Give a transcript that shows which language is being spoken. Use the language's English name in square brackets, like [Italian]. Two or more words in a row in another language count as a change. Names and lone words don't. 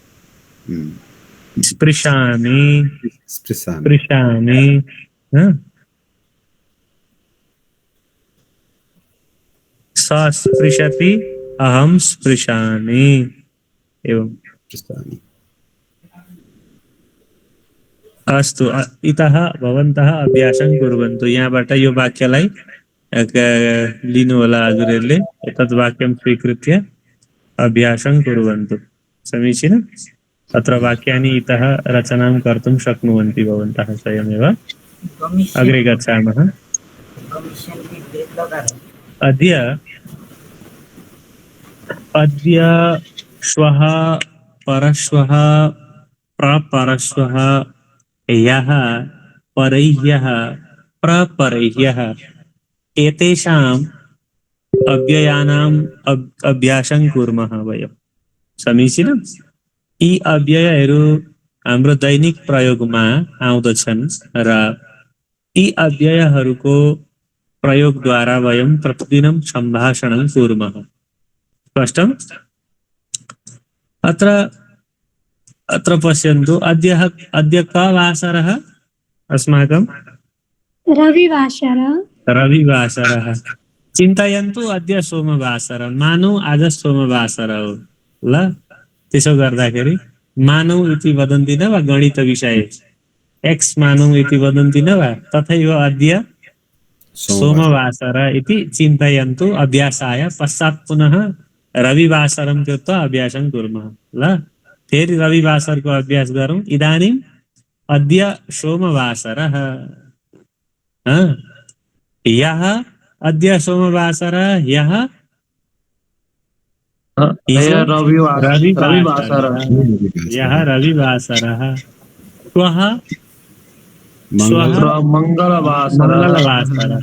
[Sanskrit] स्पृशामि। स स्पृशति। अहं स्पृशामि। एवं। अस्तु। इतः भवन्तः अभ्यासं कुर्वन्तु। [Nepali] यहाँबाट यो वाक्यलाई लिनु होला हजुरहरूले। [Sanskrit] एतद् वाक्यं स्वीकृत्य अभ्यासं कुर्वन्तु। समीचीनम्। अत्र वाक्यानि इतः रचनां कर्तुं शक्नुवन्ति भवन्तः स्वयमेव। अग्रे गच्छामः। अद्य श्वः परश्वः प्रपरश्वः ह्यः परह्यः प्रपरह्यः एतेषाम् अव्ययानाम् अभ्यासं कुर्मः वयं। [Nepali] समीचीनम्। यी अव्ययहरू हाम्रो दैनिक प्रयोगमा आउँदछन् र यी अव्ययहरूको प्रयोगद्वारा [Sanskrit] वयं प्रतिदिनं सम्भाषणं कुर्मः। स्पष्टम्? अत्र पश्यन्तु। अद्य कः वासरः अस्माकं? रविवासरः। चिन्तयन्तु अद्य सोमवासरः। [Nepali] मानौ आज सोमवासरः हो। ल त्यसो गर्दाखेरि मानौ [Sanskrit] इति वदन्ति न वा? गणित विषये एक्स मानौ इति वदन्ति न वा? तथैव अद्य सोमवासरः इति चिन्तयन्तु। अभ्यासाय पश्चात् पुनः रविवासरं कृत्वा अभ्यासं कुर्मः। [Nepali] ल फेरि रविवासरको अभ्यास गरौँ। [Sanskrit] इदानीम् अद्य सोमवासरः। ह्यः अद्य सोमवासरः। ह्यः रविवासरः। ह्यः रविवासरः। श्वः मंगलवासरः।